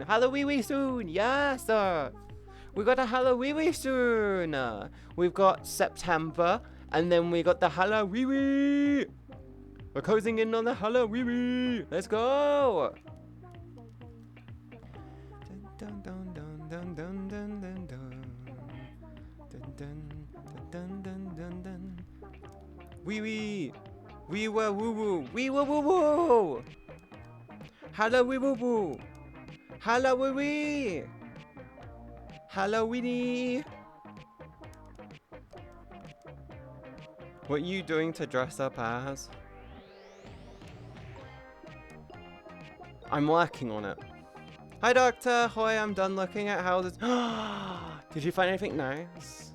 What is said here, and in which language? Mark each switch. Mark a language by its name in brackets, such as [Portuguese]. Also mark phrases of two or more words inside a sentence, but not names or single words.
[English] Halloween soon. Yes. We got a Halloween soon. We've got September, and then we got the Halloween. We're closing in on the Halloween. Let's go. Dun, dun, dun, dun, dun, dun, dun, dun. Dun, dun, dun, dun, dun, dun. Wee wee. Wee wah woo woo. Wee wah woo woo. Halloween woo woo. Halloween. Halloweeny. What are you doing to dress up as? I'm working on it. Hi Doctor, Hoy, I'm done looking at houses. Did you find anything nice?